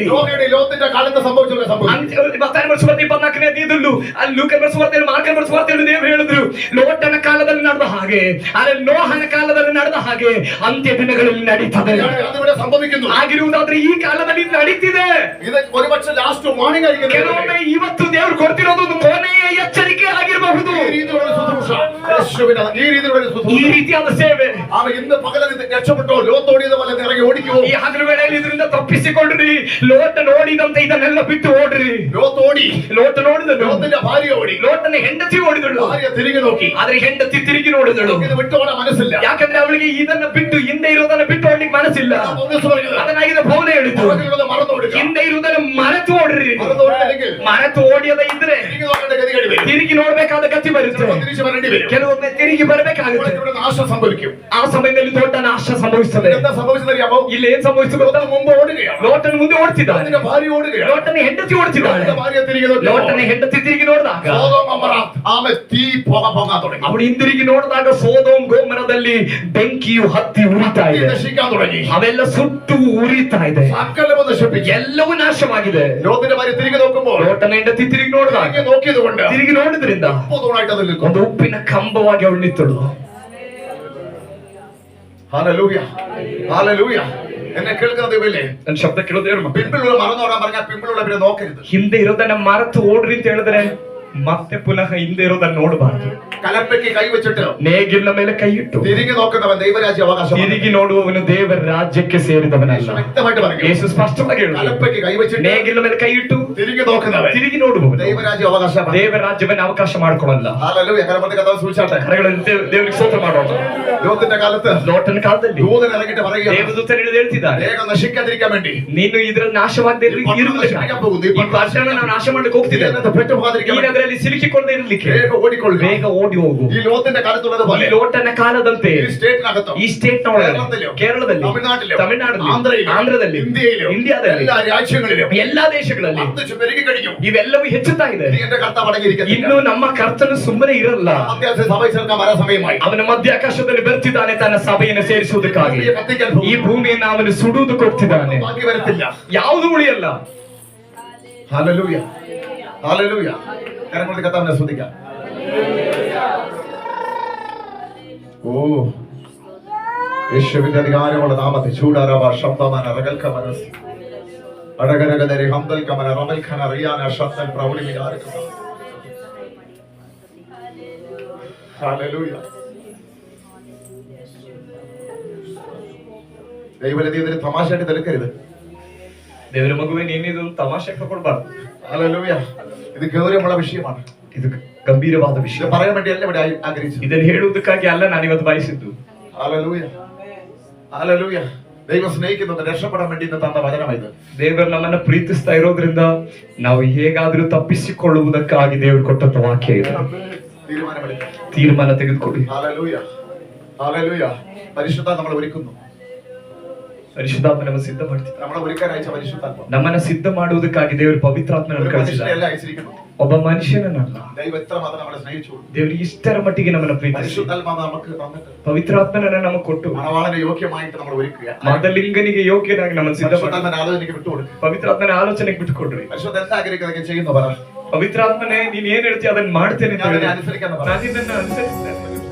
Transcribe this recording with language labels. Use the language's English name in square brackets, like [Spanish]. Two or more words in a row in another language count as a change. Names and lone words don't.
[Malayalam] ലോകത്തിന്റെ കാലത്ത് സംഭവിച്ചത് സംഭവിക്കും. [Kannada] ಮತ್ತಾಯನ ಸುವಾರ್ತೆ 24ನೇ ಅಧ್ಯಾಯದಲ್ಲೂ, ಅಲ್ಲಿ ಲೂಕನ ಸುವಾರ್ತೆ, ಮಾರ್ಕನ ಸುವಾರ್ತೆಯಲ್ಲಿ ದೇವರು ಹೇಳಿದ್ರು, ಲೋಟನ ಕಾಲದಲ್ಲಿ ನಡೆದ ಹಾಗೆ, ಆದರೆ ನೋಹನ ಕಾಲದಲ್ಲಿ ನಡೆದ ಹಾಗೆ ಅಂತ್ಯ ದಿನಗಳಲ್ಲಿ ನಡೀತದೆ. [Malayalam] അതിവിടെ സംഭവിക്കുന്നു. [Kannada] ಆಗಿರುವುದಾದ್ರೆ ಈ ಕಾಲದಲ್ಲಿ ನಡೀತಿದೆ. [Malayalam] ഇത് ഒരുപക്ഷെ [English] last warning [Malayalam] ആയിരിക്കും. [Kannada] ಕೆಲವೊಮ್ಮೆ ಇವತ್ತು ದೇವರು ಕೊಡ್ತಿರೋದು ಒಂದು ಕೊನೆಯ ಎಚ್ಚರಿಕೆ ಆಗಿರಬಹುದು. [Malayalam] ഈ രീതിയിലുള്ള ശുശ്രൂഷ, യേശുവിന്റെ ഈ രീതിയിലുള്ള [Kannada] ಈ [Malayalam] ശുശ്രൂഷ, [Kannada] ರೀತಿಯಾದ ಸೇವೆ. [Malayalam] അവൻ ഇന്ന് പകലിൽ രക്ഷപ്പെട്ടോ, ലോത്ത് ഓടിയത് പോലെ ഇറങ്ങി ഓടിക്കുമോ? [Kannada] ಈ ಹಗಲು ವೇಳೆಯಲ್ಲಿ ಇದರಿಂದ ತಪ್ಪಿಸಿಕೊಳ್ಳ್ರಿ. ಲೋಟ ನೋಡಿದಂತೆ ಇದನ್ನೆಲ್ಲ ಬಿಟ್ಟು ಓಡ್ರಿ. [Malayalam] ലോത്ത് ഓടി, [Kannada] ಲೋಟ ನೋಡಿದನು, [Malayalam] ലോത്തിന്റെ ഭാര്യ ഓടി, [Kannada] ಲೋಟನ ಹೆಂಡತಿ ಓಡಿದಳು, [Malayalam] ഭാര്യ തിരികെ നോക്കി. [Kannada] ಆದ್ರೆ ಹೆಂಡತಿ ತಿರುಗಿ ನೋಡಿದಳು. [Malayalam] ഇത് വിട്ടോടാൻ മനസ്സില്ല. [Kannada] ಯಾಕಂದ್ರೆ ಅವಳಿಗೆ ಇದನ್ನ ಬಿಟ್ಟು ಹಿಂದೆ ಇರೋದನ್ನ ಬಿಟ್ಟು ಓಡ್ಲಿಕ್ಕೆ ಮನಸ್ಸಿಲ್ಲ. [Malayalam] പൗലോസ് പറയുന്നത്, [Kannada] ಅದನ್ನಾಗಿದೆ ಪೌಲ ಹೇಳಿದ್ದು, [Malayalam] പുറകിലുള്ളത് മറന്നോടുക. [Kannada] ಹಿಂದೆ ಇರುವುದನ್ನ ಮರೆತು ಓಡ್ರಿ. [Malayalam] മറന്നോടില്ലെങ്കിൽ [Kannada] ಮರೆತು ಓಡಿಯದ ಇದ್ರೆ [Malayalam] തിരികെ നോക്കേണ്ട ഗതികേട് വരും. [Kannada] ತಿರುಗಿ ನೋಡ್ಬೇಕಾದ ಗತಿ ಬರುತ್ತೆ. [Malayalam] തിരിച്ചു വരേണ്ടി വരും. [Kannada] ಕೆಲವೊಮ್ಮೆ ತಿರುಗಿ ಬರ್ಬೇಕಾಗುತ್ತೆ. [Malayalam] ഇവിടെ നാശം സംഭവിക്കും. [Kannada] ಆ ಸಮಯದಲ್ಲಿ ದೊಡ್ಡ ನಾಶ ಸಂಭವಿಸುತ್ತದೆ. [Malayalam] എന്താ സംഭവിച്ചതറിയാമോ? [Kannada] ಇಲ್ಲಿ ಏನ್ ಸಂಭವಿಸುತ್ತೆ ಗೊತ್ತಾ? [Malayalam] മുമ്പ് ഓടുകയാണ്. [Kannada] ಲೋಟನ ಮುಂದೆ ಓಡ್ತಿದ್ದಾನೆ, [Malayalam] ലോത്തിന്റെ ഭാര്യ ഓടുകയാണ്. [Kannada] ಲೋಟನ ಹೆಂಡತಿ ಓಡ್ತಿದ್ದಾಳೆ. [Malayalam] ലോത്തിന്റെ ഭാര്യ തിരികെ നോക്കി. [Kannada] ಲೋಟನ ಹೆಂಡತಿ ತಿರುಗಿ ನೋಡಿದಾಗ [Malayalam] സോദോം ഗൊമോറ ആമെ തീ പൊങ്ങാൻ തുടങ്ങി. [Kannada] ಅವಳು ಹಿಂದಿರುಗಿ ನೋಡಿದಾಗ ಸೋದೋಮ್ ಗೋಮರದಲ್ಲಿ ಬೆಂಕಿಯು ಹತ್ತಿ ಉರಿತಾ [Malayalam] തീ [Kannada] ಇದೆ. [Malayalam] നശിക്കാൻ തുടങ്ങി. [Kannada] ಅವೆಲ್ಲ ಸುಟ್ಟು ಉರಿತಾ ಇದೆ. [Malayalam] സകലവും നശിപ്പിച്ചു. [Kannada] ಎಲ್ಲವೂ ನಾಶವಾಗಿದೆ. [Malayalam] ലോത്തിന്റെ ഭാര്യ തിരികെ നോക്കുമ്പോൾ [Kannada] ಲೋಟನ ಹೆಂಡತಿ ತಿರುಗಿ ನೋಡಿದಾಗ, [Malayalam] തിരികെ നോക്കിയത് കൊണ്ട് [Kannada] ತಿರುಗಿ ನೋಡಿದ್ರಿಂದ [Malayalam] തൂണായിട്ട് അത് നിൽക്കും. [Kannada] ಒಂದು ಉಪ್ಪಿನ ಕಂಬವಾಗಿ ಅವಳು ನಿಂತಳು. [Malayalam] ഹല്ലേലൂയ. ഹല്ലേലൂയ. എന്നെ കേൾക്കുന്ന ദൈവമേ, [Kannada] ನನ್ನ ಶಬ್ದ ಕೇಳೋದೇವ್ರ ಮಕ್ಕಳು, [Malayalam] പിമ്പിളുള്ള മറന്നോടാൻ പറഞ്ഞാൽ പിമ്പിളുള്ളവരെ നോക്കരുത്. [Kannada] ಹಿಂದೆ ಇರೋದನ್ನ ಮರೆತು ಓಡ್ರಿ ಅಂತ ಹೇಳಿದ್ರೆ ಮತ್ತೆ ಪುನಃ ಹಿಂದೆ ಇರೋದನ್ನ ನೋಡಬಾರದು. [Malayalam] കലപ്പയ്ക്ക് കൈവച്ചിട്ട് [Kannada] ನೇಗಿಲ ಮೇಲೆ ಕೈ ಇಟ್ಟು [Malayalam] തിരികെ നോക്കുന്നവൻ ദൈവരാജ്യ അവകാശം. [Kannada] ತಿರುಗಿ ನೋಡುವವನು ದೇವರ ರಾಜ್ಯಕ್ಕೆ ಸೇರಿದವನಲ್ಲ. [Malayalam] വ്യക്തമായിട്ട് പറഞ്ഞു. [Kannada] ಯೇಸು ಸ್ಪಷ್ಟವಾಗಿ ಹೇಳಿದ, [Malayalam] കലപ്പയ്ക്ക് കൈവച്ചിട്ട് [Kannada] ನೇಗಿಲ ಮೇಲೆ ಕೈ ಇಟ್ಟು [Malayalam] തിരികെ നോക്കുന്നവൻ [Kannada] ತಿರುಗಿ ನೋಡುವವನು [Malayalam] ദൈവരാജ്യ അവകാശം. [Kannada] ದೇವರ ರಾಜ್ಯವನ್ನ ಅವಕಾಶ ಮಾಡ್ಕೊಳ್ಳಲ್ಲ. [Malayalam] ഹല്ലേലൂയ. കരമത്തെ കഥ സൂചിച്ചാട്ടെ. [Kannada] ಕರೆಗಳಲ್ಲಿ ದೇವರಿಗೆ ಸ್ತೋತ್ರ ಮಾಡೋಣ. [Malayalam] ലോകത്തിന്റെ കാലത്ത് [Kannada] ಲೋಟನ ಕಾಲದಲ್ಲಿ [Malayalam] ദൂതൻ ഇറങ്ങിയിട്ട് പറയുക, [Kannada] ದೇವದೂತರು ಹಿಡಿದು ಹೇಳ್ತಿದ್ದಾರೆ, [Malayalam] വേഗം നശിക്കാതിരിക്കാൻ വേണ്ടി [Kannada] ನೀನು ಇದ್ರ ನಾಶವಾಗದೆ ಇರುವುದಕ್ಕೆ, ಈ ಪಟ್ಟಣ ನಾವು ನಾಶ ಮಾಡ್ಲಿಕ್ಕೆ ಹೋಗ್ತಿದ್ದೇವೆ, [Malayalam] ഇതിനകത്ത് പെട്ടുപോകാതിരിക്കാൻ [Kannada] ಈ [Malayalam] വേണ്ടി [Kannada] ನಗರಲ್ಲಿ ಸಿಲುಕಿಕೊಳ್ಳದೆ ಇರ್ಲಿಕ್ಕೆ [Malayalam] വേഗം ഓടിക്കൊള്ളുക. [Kannada] ಬೇಗ ಓಡಿ ಹೋಗು. [Malayalam] ഈ ലോകത്തിന്റെ കാലത്തുള്ളത് [Kannada] ಈ [Malayalam] പോലെ [Kannada] ಲೋಟನ ಕಾಲದಂತೆ [Malayalam] ഈ സ്റ്റേറ്റിനകത്തും [Kannada] ಈ ಸ್ಟೇಟ್ ನ ಒಳಗೆ, [Malayalam] കേരളത്തിലും [Kannada] ಕೇರಳದಲ್ಲಿ, [Malayalam] തമിഴ്നാട്ടിലും [Kannada] ತಮಿಳುನಾಡಲ್ಲಿ, [Malayalam] ആന്ധ്രയിലും [Kannada] ಆಂಧ್ರದಲ್ಲಿ, [Malayalam] ഇന്ത്യയിലും [Kannada] ಇಂಡಿಯಾದಲ್ಲಿ, [Malayalam] എല്ലാ രാജ്യങ്ങളിലും [Kannada] ಎಲ್ಲಾ ದೇಶಗಳಲ್ಲಿ [Malayalam] വർദ്ധിച്ചു പെരുകി കഴിഞ്ഞു. [Kannada] ಇವೆಲ್ಲವೂ ಹೆಚ್ಚುತ್ತಾ ಇದೆ. [Malayalam] നീ എന്റെ കർത്താവ് അടങ്ങിയിരിക്കുന്നില്ല. [Kannada] ಇನ್ನು ನಮ್ಮ ಕರ್ತನು ಸುಮ್ಮನೆ ಇರಲ್ಲ. [Malayalam] അത്യാവശ്യം സഭയിൽ ചേർക്കാൻ വരാൻ സമയമായി. [Kannada] ಅವನ ಮಧ್ಯಾಕಾಶದಲ್ಲಿ ಬರ್ತಿದ್ದಾನೆ ತನ್ನ ಸಭೆಯನ್ನು ಸೇರಿಸುವುದಕ್ಕಾಗಿ. [Malayalam] ഭൂമിയെ കത്തിക്കാൻ [Kannada] ಈ [Malayalam] പോകും. [Kannada] ಭೂಮಿಯನ್ನು ಅವನು ಸುಡುವುದಕ್ಕೆ ಹೋಗ್ತಿದ್ದಾನೆ. [Malayalam] ബാക്കി വരത്തില്ല. [Kannada] ಯಾವುದು ಉಳಿಯಲ್ಲ. [Malayalam] ഹല്ലേലൂയ. ഹല്ലേലൂയ. കരങ്ങളുടെ കർത്താവിനെ സ്തുതിക്കാം. ഓ യേശുവിന്റെ അധികാരമുള്ള നാമത്തിൽ ചൂടാറാവ ശബ്ദമന റഗൽക്കമനസ് അടകരകദരി ഹംദൽക്കമന റമൽഖന റിയാന ശബ്ദൻ പ്രൗഢി വിചാരിക്കുക. ഹല്ലേലൂയ. ദൈവത്തെ ഇതിന് തമാശയായിട്ട് തെളിക്കരുത്. [Kannada] ದೇವರ ಮಗುವೆ, ನೀನಿದು ತಮಾಷೆ ಕೊಡಬಾರ್ದು. [Malayalam] ഹല്ലേലൂയ. ഇത് ഗൗരവമുള്ള വിഷയമാണ്. [Kannada] ಇದು ಗಂಭೀರವಾದ [Malayalam] ഇത് [Kannada] ವಿಷಯ. [Malayalam] പറയാൻ വേണ്ടിയല്ല ഇവിടെ ആഗ്രഹിച്ചത്. [Kannada] ಇದನ್ನು ಹೇಳುವುದಕ್ಕಾಗಿ ಅಲ್ಲ ನಾನು ಇವತ್ತು ಬಯಸಿದ್ದು. [Malayalam] ഹല്ലേലൂയ. ഹല്ലേലൂയ. ദൈവം സ്നേഹിക്കുന്നത് രക്ഷപ്പെടാൻ വേണ്ടി ഇന്ന് തന്ന വചനമായത്. [Kannada] ದೇವರು ನಮ್ಮನ್ನ ಪ್ರೀತಿಸ್ತಾ ಇರೋದ್ರಿಂದ ನಾವು ಹೇಗಾದ್ರೂ ತಪ್ಪಿಸಿಕೊಳ್ಳುವುದಕ್ಕಾಗಿ ದೇವರು ಕೊಟ್ಟಂತ ವಾಕ್ಯ ಇದು. [Malayalam] തീരുമാനമെടുക്കുക. [Kannada] ತೀರ್ಮಾನ ತೆಗೆದುಕೊಳ್ಳಿ. [Malayalam] ഹല്ലേലൂയ, ഹല്ലേലൂയ. പരിശുദ്ധ നമ്മളെ ഒരുക്കുന്നു. [Kannada] ಪರಿಶುದ್ಧಾತ್ಮ ನಮ್ಮ ಸಿದ್ಧ ಮಾಡ್ತಿದ್ದ. [Malayalam] നമ്മളെ ഒരുക്കാൻ അയച്ച പരിശുദ്ധാത്മ [Kannada] ನಮ್ಮನ್ನ ಸಿದ್ಧ ಮಾಡುವುದಕ್ಕಾಗಿ ದೇವರು ಪವಿತ್ರಾತ್ಮನನ್ನು ಕಳಿಸಿದ್ದಾರೆ. [Malayalam] എല്ലാം അയച്ചിരിക്കുന്നു. [Kannada] ಒಬ್ಬ ಮನುಷ್ಯನನ್ನಲ್ಲ. [Malayalam] ദൈവം എത്രമാത്രം നമ്മളെ സ്നേഹിച്ചു. [Kannada] ದೇವರು ಇಷ್ಟರ ಮಟ್ಟಿಗೆ ನಮ್ಮನ್ನ ಪ್ರೀತಿಸಿ [Malayalam] പരിശുദ്ധാത്മാവ് നമുക്ക് തന്നിട്ട് [Kannada] ಪವಿತ್ರಾತ್ಮನನ್ನ ನಮಗೆ ಕೊಟ್ಟು [Malayalam] മണവാളനെ യോഗ്യമായിട്ട് നമ്മൾ ഒരുക്കുക. [Kannada] ಮದಲಿಂಗನಿಗೆ ಯೋಗ್ಯನಾಗಿ ನಮ್ಮನ್ನು ಸಿದ್ಧ ಮಾಡಿ [Malayalam] പരിശുദ്ധാത്മനെ ആലോചനയ്ക്ക് വിട്ടുകൊടുക്കുക. [Kannada] ಪವಿತ್ರಾತ್ಮನ ಆಲೋಚನೆಗೆ ಬಿಟ್ಟುಕೊಡ್ರಿ. [Malayalam] പരിശുദ്ധ എന്താ ആഗ്രഹിക്കുന്നതൊക്കെ ചെയ്യുന്നു പറ. [Kannada] ಪವಿತ್ರಾತ್ಮನೇ ನೀನ್ ಏನ್ ಹೇಳ್ತೀಯ ಅದನ್ನ ಮಾಡ್ತೇನೆ ಅಂತ [Malayalam] ഞാൻ [Kannada] ಹೇಳಿ. [Malayalam] അനുസരിക്കാന്ന് പറ. [Kannada] ನಾನು ಇದನ್ನ ಅನುಸರಿಸ್ತೇನೆ.